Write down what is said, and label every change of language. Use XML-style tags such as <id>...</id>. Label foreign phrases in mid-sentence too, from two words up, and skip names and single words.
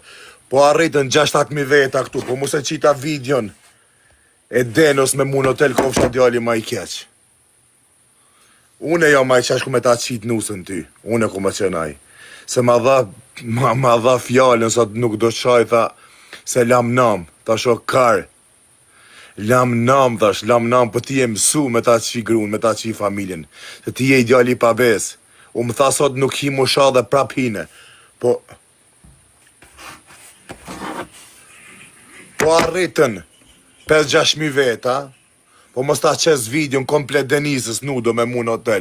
<sq>Po arritën 6-7.000 veta këtu, po mos e qita videon e Denos me mu në hotel ko fsha djalli ma i keq. Unë e jo ma i qashku me ta qitë nusën ty, unë e ku me qenaj. Se ma dha fjallën, sot nuk do shaj, tha, se lam nam, ta shok kar. Lam nam, thash, lam nam, po ti e mësu me ta qi grun, me ta qi familjen. Se ti e i djalli pa bes. U më tha sot nuk hi mu sha dhe prap hine. Po arritën 5-6.000 veta, po mos ta qes videon komplet Denisës nudo me mu në hotel.</sq>